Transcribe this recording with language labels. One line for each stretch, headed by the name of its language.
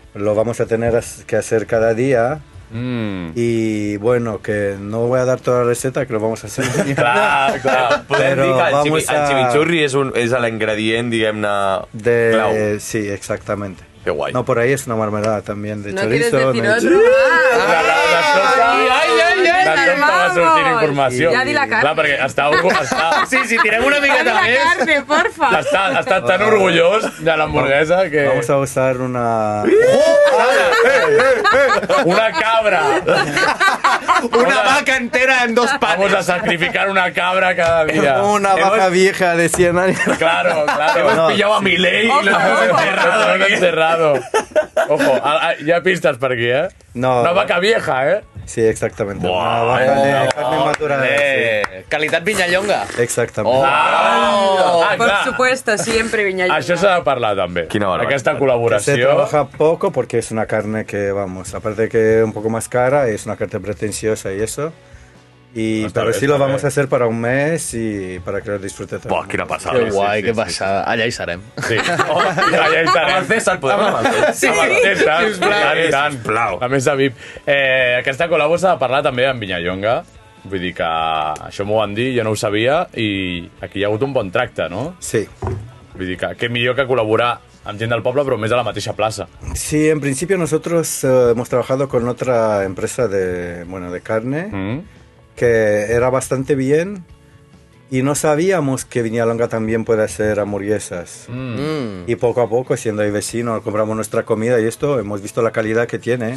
Spanish: Lo vamos a tener que hacer cada día. Y bueno, que no voy a dar toda la receta, que lo vamos a hacer.
Catalan: Clar. Podem dir que
Spanish: vamos
Catalan: el chimichurri és l'ingredient, diguem-ne, clau.
Spanish: Sí, exactamente. Qué guay. No, por ahí es una marmelada también de ¿No chorizo. quieres decir otro?
Catalan: De sobte va sortir informació. Ja di la carn. Clar, perquè està... Sí, tirem una miqueta
Spanish: La
Catalan: més.
Spanish: carne, porfa.
Catalan: Està tan orgullós de l'hamburguesa que...
Spanish: Vamos a usar una... Una cabra. Una vaca entera en dos panes. Vamos a sacrificar una cabra cada día. Una vaca vieja de 100 años. Claro. Hemos pillado a Milei y lo hemos enterrado. Lo hemos enterrado. Ojo,
Catalan: hi ha pistes per aquí, eh?
Spanish: No. Una vaca vieja, eh? Sí, exactamente. Una vaca de carne madurada. Sí.
Catalan: Calitat Vinyallonga.
Spanish: Exactamente. Por
Catalan: clar.
Spanish: supuesto, siempre Viñallonga.
Catalan: Això s'ha de parlar també. Quina barbaritat. Aquesta
Spanish: Se
Catalan: col·laboració.
Spanish: trabaja poco porque es una carne que, vamos, aparte de que es un poco más cara, es una carne pretenciosa y eso. Pero sí lo vamos a hacer para un mes y para que lo disfrute todo.
Catalan: Buah, quina passada. Que guai, que passada. Allà hi serem. Sí. Allà hi estarem. Amb el César, podem anar amb el César? Sí, amb el César. sisplau. I tant. Sisplau. A més de VIP. Aquesta col·labo s'ha de parlar també amb Vinyallonga. Vull dir que això m'ho van dir, jo no ho sabia, i aquí hi ha hagut un bon tracte, no? Sí. Vull dir que millor que col·laborar amb gent del poble, però més a la mateixa plaça.
Spanish: Sí, en principio nosotros hemos trabajado con otra empresa de carne que era bastante bien y no sabíamos que Viñallonga también puede hacer hamburguesas. Y poco a poco, siendo ahí vecinos, compramos nuestra comida y esto, hemos visto la calidad que tiene.